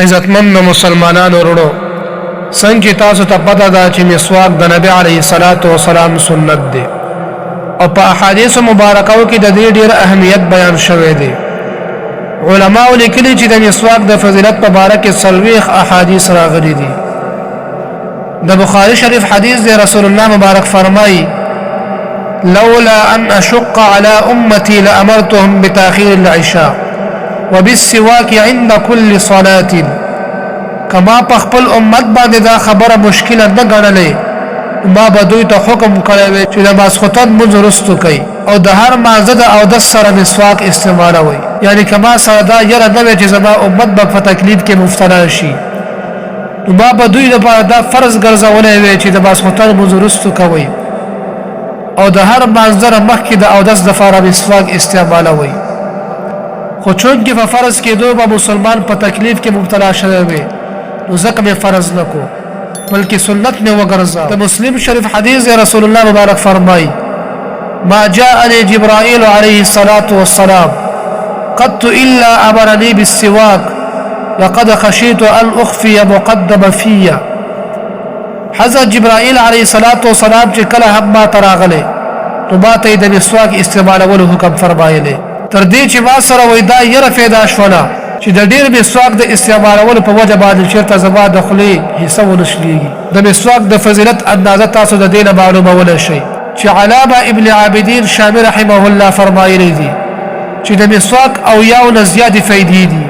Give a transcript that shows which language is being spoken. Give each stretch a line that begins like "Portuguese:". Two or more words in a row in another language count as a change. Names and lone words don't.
Pashto: عزتمند مسلمانانو ورونو څنګه تاسو ته پته ده چې مسواک د نبی
Arabic: علیه الصلاۃ والسلام
Pashto: سنت دی او په احادیث مبارکاو کې د دې ډېر اهمیت بیان شوی دی. علماء لیکلي چې د مسواک د فضیلت په باره کې 40 احادیث راغلي دي. د بخاری شریف حدیث دی، رسول الله مبارک فرمایي
Arabic: لولا ان اشق على امتي لامرتهم بتاخير العشاء وبالسواك عند كل صلاه.
Pashto: کما په خپل امت باندې دا خبره مشکله نه ګڼلې، ما به دوی ته حکم کړی وي چې د ماسخوتن منځ وروستو کوي او د هر مازه د اودس سره مسواک استعمالوي. یعنی کما سره دا یره نه وي چې زما امت به په تکلیف کې مبتلا شي، نو ما به دوی لپاره دا فرض ګرځولی وي چې د ماسخوتن منځ وروستو کوي او د هر مازه نه مخکې د اودس دپاره مسواک استعمالوي. خو چونکې په فرض کېدو به مسلمان په تکلیف کې مبتلا شوی وي، نو ځکه مې فرض نه کو بلکې سنت مې وګرځاو. د مسلم شریف حدیث رسول الله مبارک فرمایي
Arabic: ما جاءني جبرائيل عليه الصلاة والسلام قط إلا أمرني بالسواك لقد خشيت أن أخفي مقدم فيا.
Pashto: حضرت
Arabic: جبرائيل عليه الصلاة والسلام
Pashto: چې کله هم ما ته راغلی نو ما ته یې د مسواک استعمالولو حکم فرمایلی، تر دې چې ما سره وایي دا یره پیدا شوله چې د ډېر مسواک د استعمالولو په وجه باندې چېرته زما د خولې حصه ونه شلېږي. د مسواک د فضیلت اندازه تاسو د دې نه معلومولی شئ چې علامه ابن عابدین شامی
Arabic: رحمه الله
Pashto: فرمایلی دي چې د مسواک او یو نه زیاتې فایدې دي.